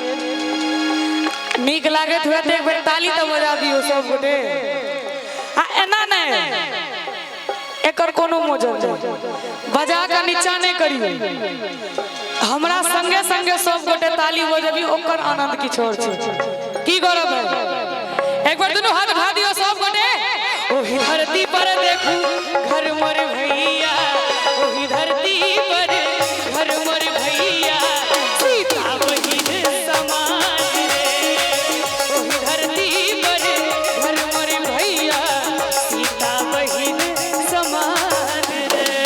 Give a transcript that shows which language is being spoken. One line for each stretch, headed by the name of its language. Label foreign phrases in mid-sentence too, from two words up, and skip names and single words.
Maithili: नीक लागत हुए तो एक बेर ताली तो बजा दियो सब गोटे। आ एना नहीं एकर कोनो मोजर नहीं, बजा के नीचा नहीं करियो। हमरा संगे संगे सब गोटे ताली बजबी, ओकर आनंद किछु और छै। की गौरव है। एक बार दोनों हाथ उठा दियो सब गोटे। ओही धरती पर देखू घर मर भैया, ओही धरती पर घर मर भैया, सीता बहिन समाज रे। ओही धरती पर घर मर भैया, सीता बहिन समाज रे।